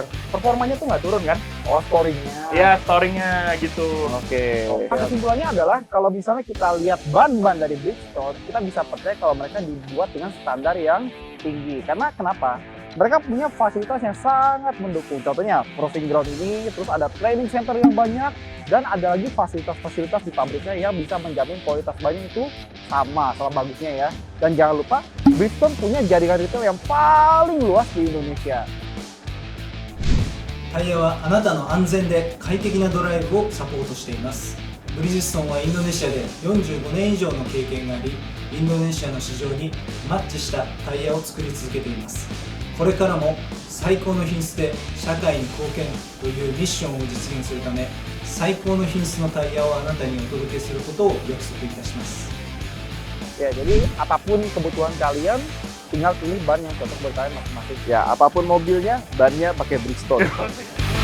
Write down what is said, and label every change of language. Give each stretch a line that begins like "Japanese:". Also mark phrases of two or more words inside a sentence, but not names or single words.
Indonesian: Performanya tuh nggak turun kan? Oh, storingnya. Ya, storingnya gitu. Oke. Kesimpulannya adalah kalau misalnya kita lihat ban-ban dari Bridgestone, kita bisa percaya kalau mereka dibuat dengan standar yang tinggi. Karena kenapa? Mereka punya fasilitas yang sangat mendukung. Contohnya
English: proving ground
Indonesian: ini, terus ada
English: training center
Indonesian: yang banyak, dan ada lagi fasilitas-fasilitas di pabriknya yang bisa menjamin kualitas bannya itu sama bagusnya ya. Dan jangan lupa, Bridgestone punya jaringan retail yang paling luas di Indonesia.
Japanese: タイヤはあなたの安全で快適なドライブをサポートしています。ブリヂストンはインドネシアで45年以上の経験があり、インドネシアの市場にマッチしたタイヤを作り続けています。これからも最高の品質で社会に貢献というミッションを実現するため、最高の品質のタイヤをあなたにお届けすることを約束いたします。
Indonesian: Ya, jadi apapun kebutuhan kalian, tinggal pilih ban yang cocok buat kalian masing-masing. Ya, apapun mobilnya, bannya pakai Bridgestone.